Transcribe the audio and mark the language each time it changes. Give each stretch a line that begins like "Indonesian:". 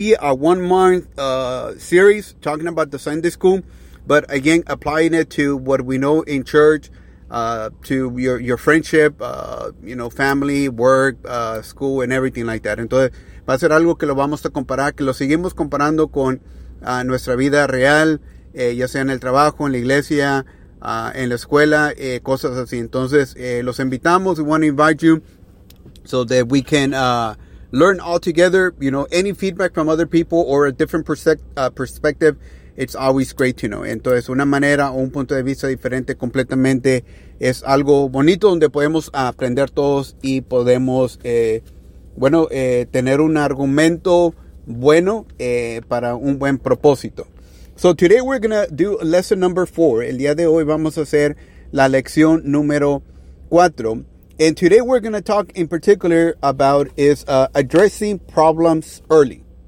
English: a 1 month series talking about the Sunday school, but again applying it to what we know in church, to your friendship, you know, family, work, school and everything like that.
Spanish: Entonces va a ser algo que lo vamos a comparar, que lo seguimos comparando con nuestra vida real, ya sea en el trabajo, en la iglesia, en la escuela, cosas así. Entonces los invitamos.
English: We want to invite you so that we can learn all together. You know, any feedback from other people or a different perspective, it's always great to know.
Spanish: Entonces, una manera o un punto de vista diferente completamente es algo bonito donde podemos aprender todos y podemos, tener un argumento bueno para un buen propósito.
English: So today we're going to do lesson number 4.
Spanish: El día de hoy vamos a hacer la lección número 4.
English: And today we're going to talk in particular about is addressing problems early.